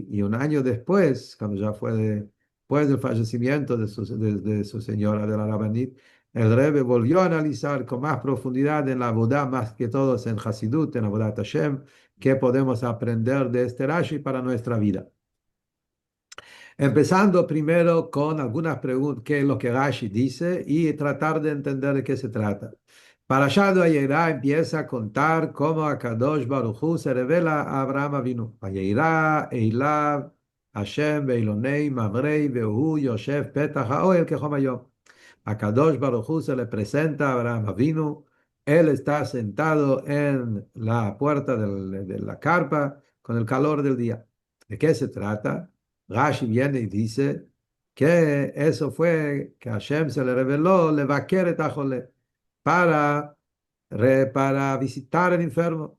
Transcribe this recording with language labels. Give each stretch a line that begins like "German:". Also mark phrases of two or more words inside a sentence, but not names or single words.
Spanish: Y un año después, cuando ya fue después del fallecimiento de su señora, de la Rabbanit, el Rebbe volvió a analizar con más profundidad en la Abodá, más que todos en Hasidut, en
Hebrew: Avodat Hashem,
Spanish: qué podemos aprender de este Rashi para nuestra vida. Empezando primero con algunas preguntas, qué es lo que Rashi dice y tratar de entender de qué se trata. Parashat Vayera empieza a contar cómo
Hebrew: Akadosh Baruj Hu
Spanish: se revela a Abraham Avinu.
Hebrew: וירא אליו ה' באלוני ממרא והוא ישב פתח האהל כחם היום. Akadosh Baruj Hu
Spanish: se le presenta a Abraham Avinu. Él está sentado en la puerta de la carpa con el calor del día. ¿De qué se trata? Rashi viene y dice que eso fue que Hashem se le reveló
Hebrew: le vaquer et ajole,
Spanish: para, para visitar el enfermo.